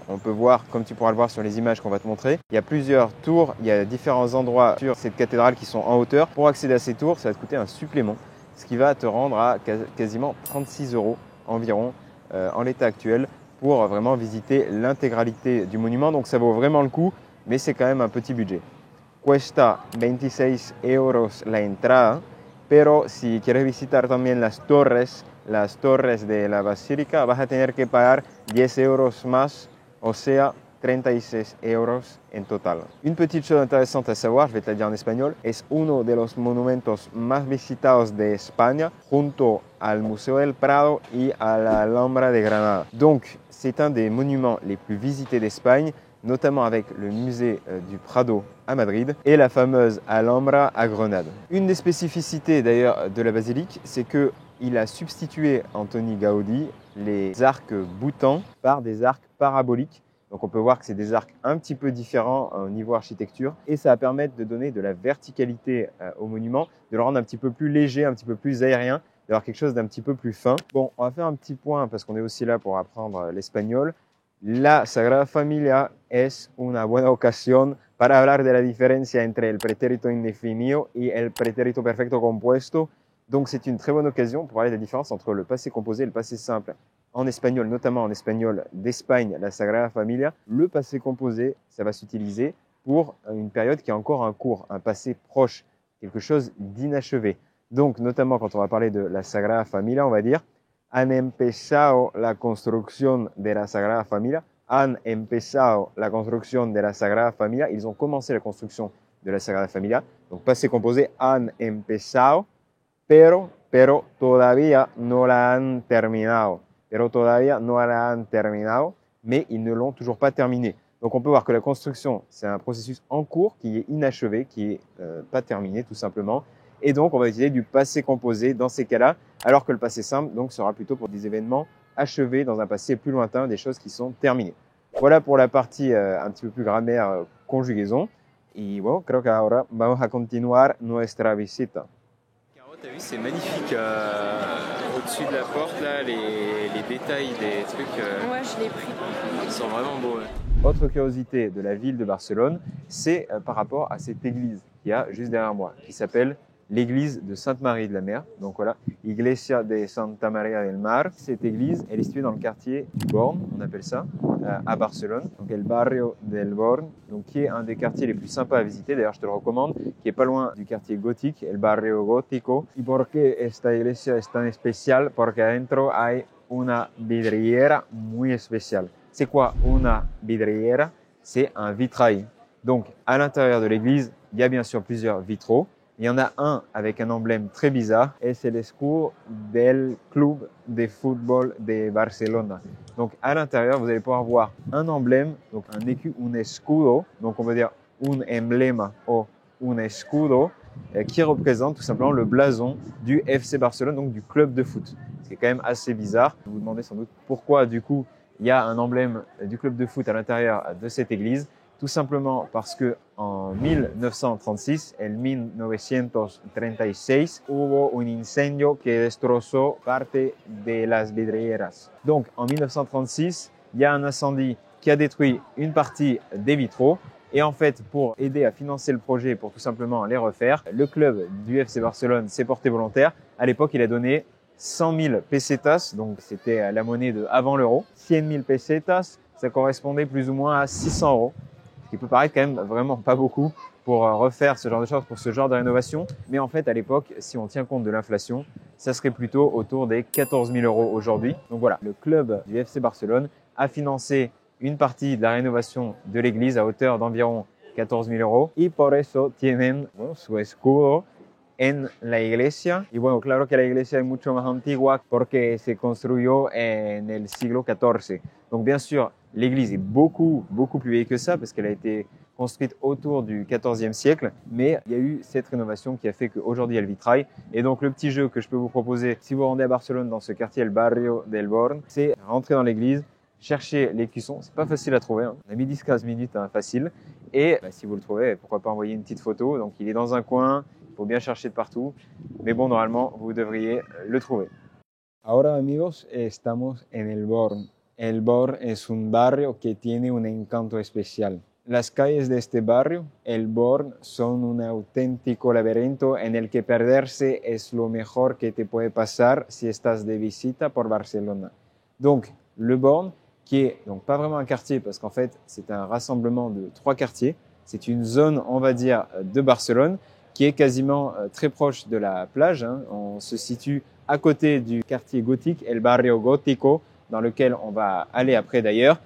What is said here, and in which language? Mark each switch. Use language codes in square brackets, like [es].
[fr] On peut voir, comme tu pourras le voir sur les images qu'on va te montrer, il y a plusieurs tours, il y a différents endroits sur cette cathédrale qui sont en hauteur. Pour accéder à ces tours, ça va te coûter un supplément, ce qui va te rendre à quasiment 36 € environ en l'état actuel pour vraiment visiter l'intégralité du monument. Donc ça vaut vraiment le coup, mais c'est quand même un petit budget. [es] Cuesta 26 € la entrada, pero si quieres visitar también las torres de la basílica, vas a tener que pagar 10 € más, o sea, 36 € en total. [fr] Une petite chose intéressante à savoir, je vais te la dire en espagnol, [es] es uno de los monumentos más visitados de España, junto al Museo del Prado y a la Alhambra de Granada. [fr] Donc, c'est un des monuments les plus visités d'Espagne, notamment avec le musée du Prado à Madrid et la fameuse Alhambra à Grenade. Une des spécificités d'ailleurs de la basilique, c'est qu'il a substitué Antoni Gaudí les arcs boutants par des arcs paraboliques. Donc on peut voir que c'est des arcs un petit peu différents au niveau architecture et ça va permettre de donner de la verticalité au monument, de le rendre un petit peu plus léger, un petit peu plus aérien, d'avoir quelque chose d'un petit peu plus fin. Bon, on va faire un petit point parce qu'on est aussi là pour apprendre l'espagnol. [es] La Sagrada Familia es una buena ocasión para hablar de la diferencia entre el pretérito indefinido y el pretérito perfecto compuesto. [fr] Donc c'est une très bonne occasion pour parler de la différence entre le passé composé et le passé simple. En espagnol, notamment en espagnol d'Espagne, la Sagrada Familia, le passé composé, ça va s'utiliser pour une période qui a encore un cours, un passé proche, quelque chose d'inachevé. Donc notamment quand on va parler de la Sagrada Familia, on va dire [es] han empezado la construcción de la Sagrada Familia. Han empezado la construcción de la Sagrada Familia. [fr] Ils ont commencé la construction de la Sagrada Familia. Donc passé composé, [es] han empezado, pero todavía no la han terminado. Pero todavía no la han terminado, [fr] mais ils ne l'ont toujours pas terminé. Donc on peut voir que la construction, c'est un processus en cours qui est inachevé, qui est pas terminé tout simplement. Et donc on va utiliser du passé composé dans ces cas-là, alors que le passé simple donc sera plutôt pour des événements achevés dans un passé plus lointain, des choses qui sont terminées. Voilà pour la partie un petit peu plus grammaire, conjugaison. [es] Y bueno, creo que ahora vamos a continuar nuestra visita. [fr] T'as vu, c'est magnifique au-dessus de la porte, là, les détails des trucs. Ouais, je l'ai pris. Ils sont vraiment beaux. Ouais. Autre curiosité de la ville de Barcelone, c'est par rapport à cette église qu'il y a juste derrière moi, qui s'appelle l'église de Sainte-Marie de la Mer. Donc voilà, Iglesia de Santa María del Mar. Cette église, elle est située dans le quartier du Born, on appelle ça, à Barcelone. Donc el barrio del Born, donc qui est un des quartiers les plus sympas à visiter. D'ailleurs, je te le recommande, qui est pas loin du quartier gothique, el barrio gótico. [es] ¿Y por qué esta iglesia es tan especial? Porque adentro hay una vidriera muy especial. [fr] C'est quoi una vidriera? C'est un vitrail. Donc, à l'intérieur de l'église, il y a bien sûr plusieurs vitraux. Il y en a un avec un emblème très bizarre et c'est l'escudo del Club de Football de Barcelona. Donc à l'intérieur, vous allez pouvoir voir un emblème, donc un écu, un escudo, donc on va dire un emblema ou un escudo, qui représente tout simplement le blason du FC Barcelone, donc du club de foot. Ce qui est quand même assez bizarre. Vous vous demandez sans doute pourquoi du coup il y a un emblème du club de foot à l'intérieur de cette église. Tout simplement parce que en 1936, [es] en 1936, hubo un incendio que destrozó parte de las vidrieras. [fr] Donc, en 1936, il y a un incendie qui a détruit une partie des vitraux. Et en fait, pour aider à financer le projet, pour tout simplement les refaire, le club du FC Barcelone s'est porté volontaire. À l'époque, il a donné 100 000 pesetas, donc c'était la monnaie de avant l'euro. 100 000 pesetas, ça correspondait plus ou moins à 600 €. Ce qui peut paraître quand même vraiment pas beaucoup pour refaire ce genre de choses, pour ce genre de rénovation. Mais en fait, à l'époque, si on tient compte de l'inflation, ça serait plutôt autour des 14 000 € aujourd'hui. Donc voilà, le club du FC Barcelone a financé une partie de la rénovation de l'église à hauteur d'environ 14 000 €. [es] Y por eso tienen su escudo en la iglesia. Y bueno, claro que la iglesia es mucho más antigua porque se construyó en el siglo XIV. [fr] Donc bien sûr, l'église est beaucoup plus vieille que ça parce qu'elle a été construite autour du XIVe siècle. Mais il y a eu cette rénovation qui a fait qu'aujourd'hui il y a le vitrail. Et donc le petit jeu que je peux vous proposer si vous rendez à Barcelone dans ce quartier, le barrio del Born, c'est rentrer dans l'église, cherchez les cuissons, c'est pas facile à trouver, hein. On a mis 10-15 minutes, hein, facile. Et si vous le trouvez, pourquoi pas envoyer une petite photo. Donc il est dans un coin, il faut bien chercher de partout. Mais bon, normalement, vous devriez le trouver. [es] Ahora amigos, estamos en El Born. El Born es un barrio que tiene un encanto especial. Las calles de este barrio, El Born, son un auténtico laberinto en el que perderse es lo mejor que te puede pasar si estás de visita por Barcelona. [fr] Donc, Le Born, qui est donc pas vraiment un quartier parce qu'en fait, c'est un rassemblement de 3 quartiers. C'est une zone, on va dire, de Barcelone qui est quasiment très proche de la plage, hein. On se situe à côté du quartier gothique, El Barrio Gótico, dans lequel on va aller après d'ailleurs.